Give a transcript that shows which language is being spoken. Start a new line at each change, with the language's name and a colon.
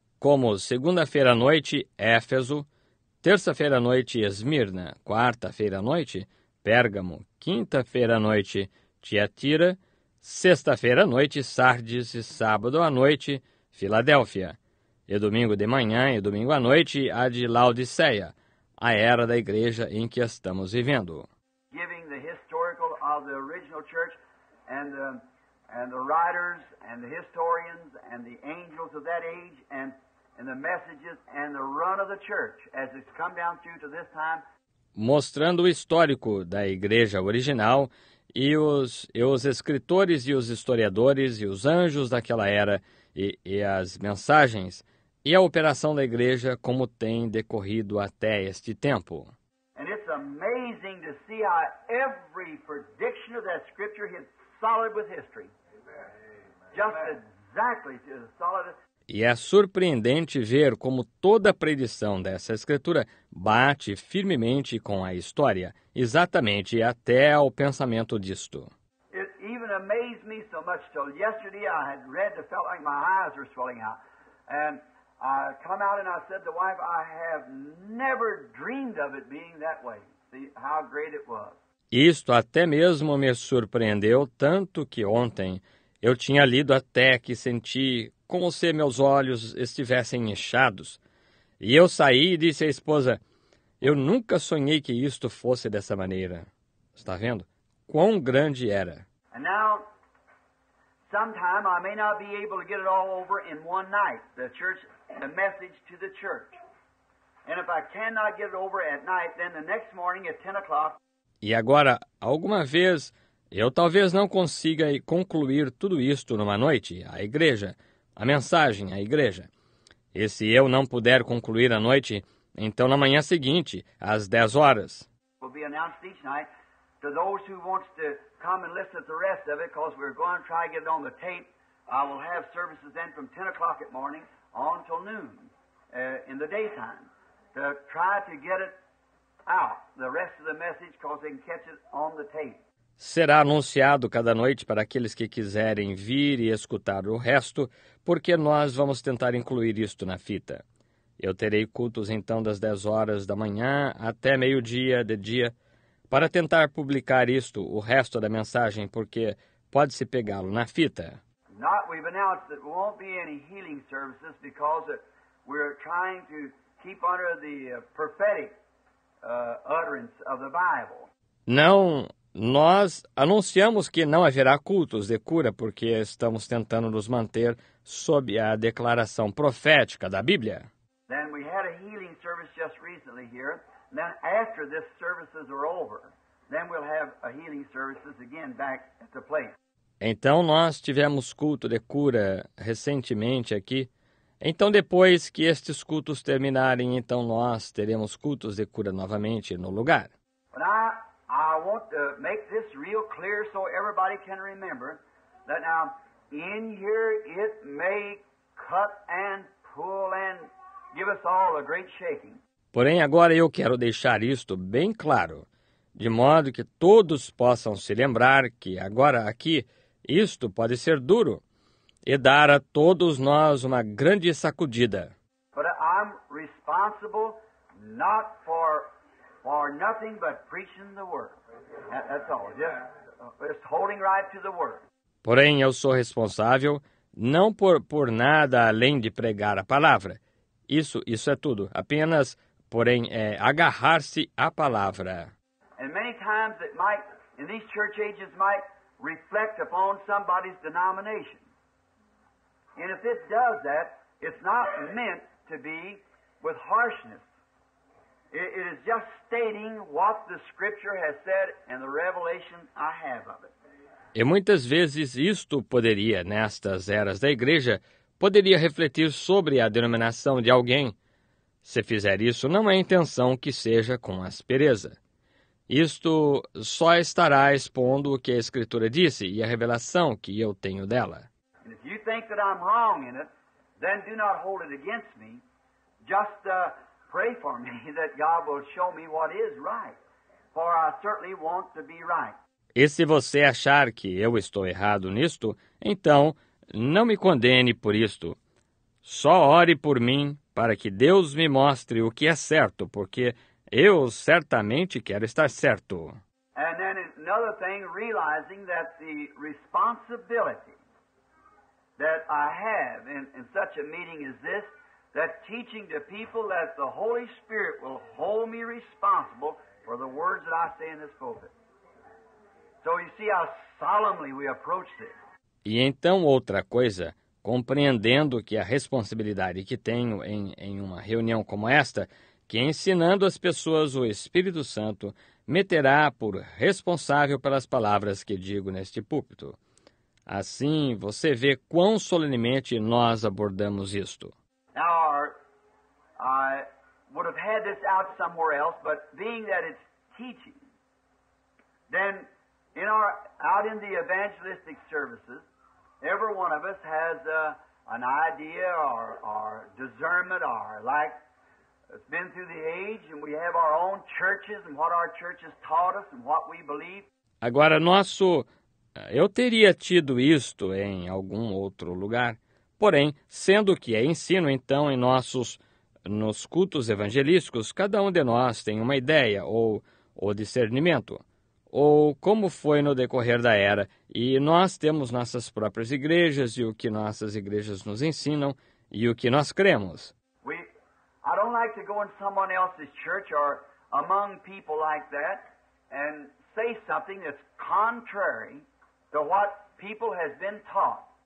Portuguese: Como segunda-feira à noite, Éfeso, terça-feira à noite, Esmirna, quarta-feira à noite, Pérgamo, quinta-feira à noite, Tiatira, sexta-feira à noite, Sardes, e sábado à noite, Filadélfia, e domingo de manhã e domingo à noite, a de Laodiceia, a era da igreja em que estamos vivendo.
English: Giving the historical of the original church and the writers and the historians and the angels of that age and the messages and the run of the church as it's come down through to this time.
Portuguese: Mostrando o histórico da igreja original e os escritores e os historiadores e os anjos daquela era e as mensagens e a operação da igreja como tem decorrido até este tempo.
English: And it's amazing to see how every prediction of that scripture hits solid with history. Just exactly to solid.
Portuguese: E é surpreendente ver como toda a predição dessa escritura bate firmemente com a história, exatamente até ao pensamento disto.
English: It even amazed me so much till yesterday I had read and felt like my eyes were swelling out. And I come out and I said to the wife, I have never dreamed of it being that way. See how great it was.
Portuguese: Isto até mesmo me surpreendeu tanto que ontem eu tinha lido até que senti como se meus olhos estivessem inchados. E eu saí e disse à esposa, eu nunca sonhei que isto fosse dessa maneira. Está vendo? Quão grande era.
English: And now, sometime I may not be able to get it all over in one night, the message to the church. And if I cannot get it over at night, then the next morning at 10 o'clock.
Portuguese: E agora, alguma vez, eu talvez não consiga concluir tudo isto numa noite, a igreja, a mensagem à igreja. E se eu não puder concluir à noite, então na manhã seguinte, às 10 horas.
English: will be announced each night to those who wants to come and listen to the rest of it, because we're going to try to get it on the tape. I will have services then from 10 o'clock at morning on till noon in the daytime to try to get it out, the rest of the message, because they can catch it on the tape.
Portuguese: Será anunciado cada noite para aqueles que quiserem vir e escutar o resto, porque nós vamos tentar incluir isto na fita. Eu terei cultos então das 10 horas da manhã até meio-dia de dia, para tentar publicar isto, o resto da mensagem, porque pode-se pegá-lo na fita.
English: We've announced that there won't be any healing services because we're trying to keep under the prophetic utterance of the Bible.
Portuguese: Não, nós anunciamos que não haverá cultos de cura porque estamos tentando nos manter sob a declaração profética da Bíblia.
English: Then we had a healing service just recently here. And then after this services are over, then we'll have a healing services again back at the place.
Portuguese: Então nós tivemos culto de cura recentemente aqui. Então depois que estes cultos terminarem, então nós teremos cultos de cura novamente no lugar.
English: But I want to make this real clear so everybody can remember that now in here it may cut and pull and give us all a great shaking.
Portuguese: Porém, agora eu quero deixar isto bem claro, de modo que todos possam se lembrar que agora aqui isto pode ser duro e dar a todos nós uma grande sacudida.
English: But I'm responsible not for nothing but preaching the word. That's all. Just holding right to the word.
Portuguese: Porém, eu sou responsável não por nada além de pregar a palavra. Isso é tudo. Apenas, porém, é agarrar-se à palavra.
English: And many times it might, in these church ages, might reflect upon somebody's denomination. And if it does that, it's not meant to be with harshness. It is just stating what the Scripture has said and the revelation I have of it.
Portuguese: E muitas vezes isto poderia, nestas eras da igreja, poderia refletir sobre a denominação de alguém. Se fizer isso, não é a intenção que seja com aspereza. Isto só estará expondo o que a Escritura disse e a revelação que eu tenho dela.
English: And if you think that I'm wrong in it, then do not hold it against me. Just pray for me that God will show me what is right, for I certainly want to be right.
Portuguese: E se você achar que eu estou errado nisto, então não me condene por isto. Só ore por mim para que Deus me mostre o que é certo, porque eu certamente quero estar certo.
English: And then another thing, realizing that the responsibility that I have in such a meeting as this, that teaching to people that the Holy Spirit will hold me responsible for the words that I say in this pulpit. So you see how solemnly we approach this.
Portuguese: E então outra coisa, compreendendo que a responsabilidade que tenho em uma reunião como esta, que ensinando as pessoas o Espírito Santo, me terá por responsável pelas palavras que digo neste púlpito. Assim, você vê quão solenemente nós abordamos isto.
English: Now, I would have had this out somewhere else, but being that it's teaching, then out in the evangelistic services, every one of us has an idea or discernment or like it's been through the age, and we have our own churches and what our churches taught us and what we believe.
Portuguese: Agora, eu teria tido isto em algum outro lugar, porém, sendo que é ensino, então, nos cultos evangelísticos, cada um de nós tem uma ideia ou discernimento, ou como foi no decorrer da era, e nós temos nossas próprias igrejas e o que nossas igrejas nos ensinam e o que nós cremos.
English: I don't like to go in someone else's church or among people like that and say something that's contrary to what people has been taught.